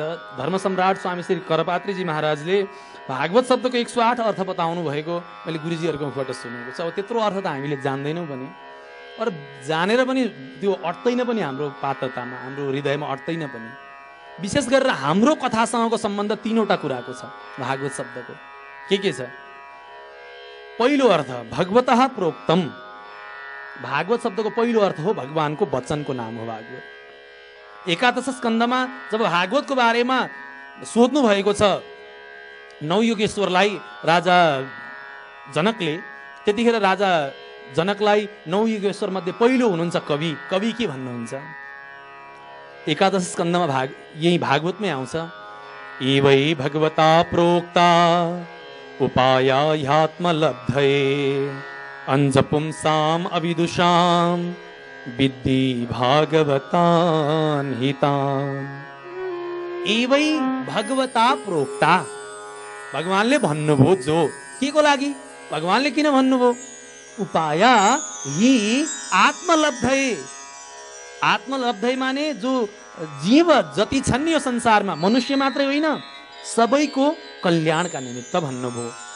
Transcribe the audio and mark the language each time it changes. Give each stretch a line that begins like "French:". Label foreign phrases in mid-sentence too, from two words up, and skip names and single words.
Nepali: धर्म सम्राट स्वामी श्री करपात्रीजी महाराजले भागवत शब्दको 108 अर्थ बताउनु भएको मैले गुरुजीहरूको मुखबाट सुनेको छ। अब त्यत्रो अर्थ त हामीले जान्दैनौँ पनि, और जानेर पनि त्यो अट्दैन पनि हाम्रो पात्रतामा, हाम्रो हृदयमा अट्दैन पनि। विशेष गरेर हाम्रो कथासँगको सम्बन्ध 3वटा कुराको छ भागवत शब्दको। के छ? पहिलो अर्थ
Sanskrit: भगवतः प्रोक्तम।
Nepali: भागवत शब्दको पहिलो अर्थ हो भगवानको वचनको नाम हो भागवत। एकादश स्कन्धमा जब भागवतको बारेमा सोध्नु भएको छ नवयुगेश्वरलाई राजा जनकले, त्यतिखेर राजा जनकलाई नवयुगेश्वर मध्ये पहिलो हुनुहुन्छ कवि। कवि के भन्नुहुन्छ? एकादश स्कन्धमा यही भागवतमै आउँछ।
Sanskrit: एवै भगवता प्रोक्ता उपाया ह्यात्मलब्धये अंजपुंसाम अविदुषाम विद्धि भागवतान हितान। एवै भगवता प्रोक्ता,
Nepali: भगवानले भन्नुभयो जो। के को लागि? भगवानले किन भन्नुभयो?
Sanskrit: उपाय हि आत्मलब्धये।
Nepali: आत्मलब्धये माने जो जीव जति छन् यो संसारमा, मनुष्य मात्रै होइन, सबैको कल्याणका निमित्त भन्नुभयो।